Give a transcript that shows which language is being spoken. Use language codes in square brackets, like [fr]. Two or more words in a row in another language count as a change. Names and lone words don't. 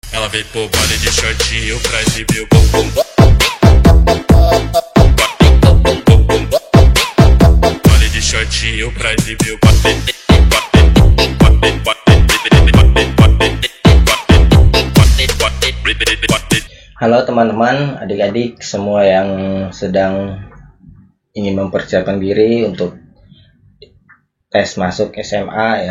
[pt] Ela veio pro baile de shortinho pra exibir o bumbum. Baile de shortinho pra exibir o [id] Halo teman-teman, adik-adik semua yang sedang ingin mempersiapkan diri untuk tes masuk SMA ya.